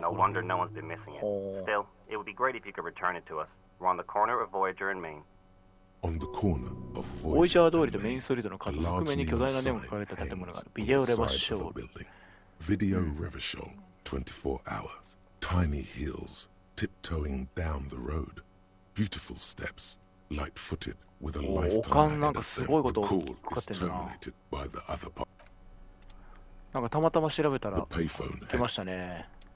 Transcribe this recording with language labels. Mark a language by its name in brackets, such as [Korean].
[English] No wonder no one's been missing it. Still, it would be great if you could return it to us. We're on the corner of Voyager and Main. On the corner of [Japanese] ボイジャー通りとメインストリートの角側面に巨大なネオンが書かれた建物がある。ビデオレバショール。 [English] Video Revachol, 24 hours. tiny heels tiptoeing down the road. Beautiful steps, light-footed with a lifetime ahead of them. The call is terminated by the other part. [Japanese] なんかたまたま調べたら来ましたね。